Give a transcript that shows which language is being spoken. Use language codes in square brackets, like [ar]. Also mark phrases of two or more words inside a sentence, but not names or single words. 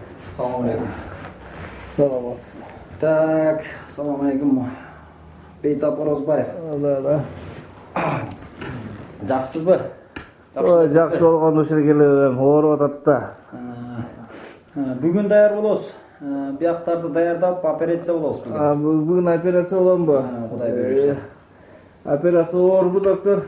[ky] Assalamualaikum. Саламат. Так, assalamualaikum. Beytap Orozbayev. Да. Жақсысызбы? Ой, жакшы болгондо ушул келе берем. Ооруп атат да. Бүгүн даяр болосуз. Бияктарды даярдап операция болобуз бүгүн. Бүгүн операция боламбы? Кудай буйруса. Операция оорбу, доктор?